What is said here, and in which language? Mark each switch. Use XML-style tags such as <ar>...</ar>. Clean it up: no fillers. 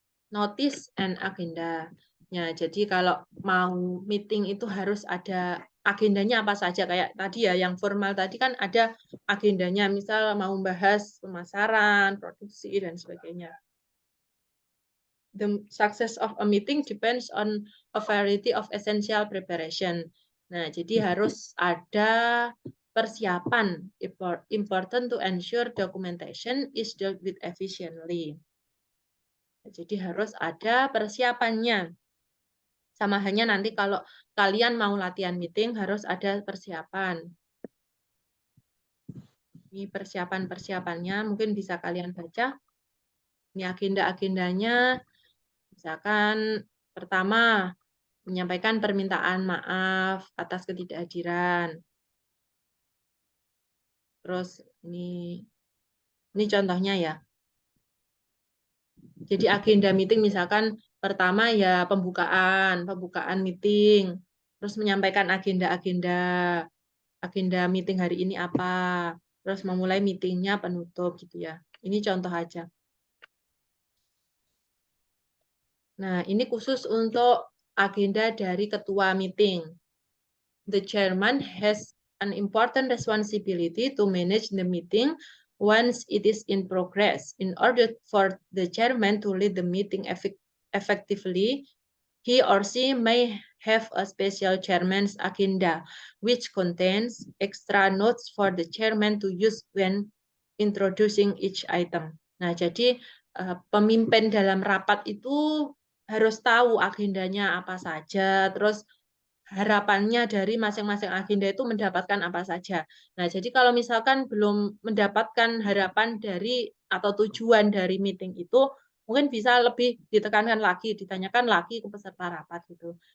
<en>Notice and agenda.</en> <id>Ya, jadi kalau mau meeting itu harus ada agendanya apa saja. Kayak tadi ya, yang formal tadi kan ada agendanya, misal mau bahas pemasaran, produksi, dan sebagainya.</id> <en>The success of a meeting depends on a variety of essential preparation.</en> <id>Nah, jadi harus ada persiapan.</id> <en>Important to ensure documentation is dealt with efficiently.</en> <id>Jadi harus ada persiapannya. Sama halnya nanti kalau kalian mau latihan meeting harus ada persiapan. Ini persiapan-persiapannya mungkin bisa kalian baca. Ini agenda-agendanya. Misalkan pertama, menyampaikan permintaan maaf atas ketidakhadiran. Terus ini contohnya ya. Jadi agenda meeting misalkan pertama ya pembukaan meeting. Terus menyampaikan agenda meeting hari ini apa. Terus memulai meetingnya penutup gitu ya. Ini contoh aja. Nah, ini khusus untuk agenda dari ketua meeting.</id> <en>The chairman has an important responsibility to manage the meeting once it is in progress. In order for the chairman to lead the meeting effectively, he or she may have a special chairman's agenda, which contains extra notes for the chairman to use when introducing each item.</en> <id>Nah, jadi pemimpin dalam rapat itu harus tahu agendanya apa saja, terus harapannya dari masing-masing agenda itu mendapatkan apa saja. Nah, jadi kalau misalkan belum mendapatkan harapan dari atau tujuan dari meeting itu, mungkin bisa lebih ditekankan lagi, ditanyakan lagi ke peserta rapat gitu.</id>